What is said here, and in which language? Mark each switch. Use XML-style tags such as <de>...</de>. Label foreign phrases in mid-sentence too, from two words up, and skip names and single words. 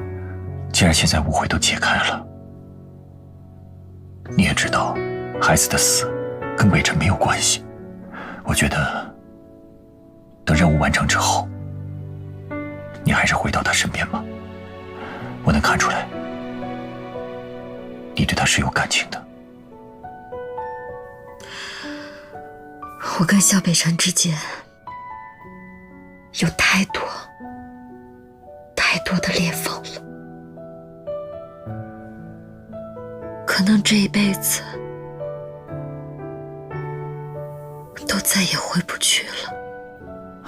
<zh>既然現在誤會都解開了，你也知道孩子的死跟北辰沒有關係，我覺得等任務完成之後，你還是回到他身邊吧。我能看出來， 你对他是有感情的。我跟萧北辰之间有太多的裂缝了，可能这一辈子都再也回不去了。</zh>